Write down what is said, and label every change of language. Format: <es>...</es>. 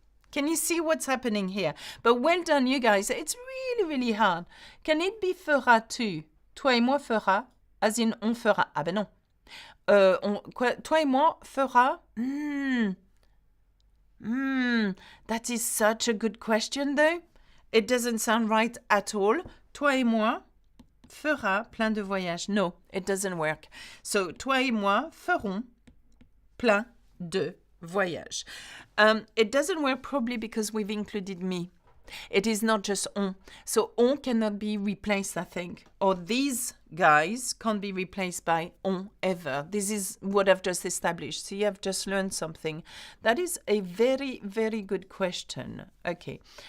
<en>Can you see what's happening here? But well done, you guys. It's really, really hard. Can it be</en> <fr>fera tu? Toi et moi fera,</fr> <en>as in</en> <fr>on fera. Ah ben non. Toi et moi fera.</fr> <en>That is such a good question, though. It doesn't sound right at all.</en> <fr>Toi et moi fera plein de voyages.</fr> <en>No, it doesn't work.</en> <fr>So, toi et moi ferons plein de voyages.</fr> <en>It doesn't work probably because we've included me. It is not just on. So on cannot be replaced, I think. Or these guys can't be replaced by on ever. This is what I've just established. See, I've just learned something. That is a very, very good question. Okay.</en>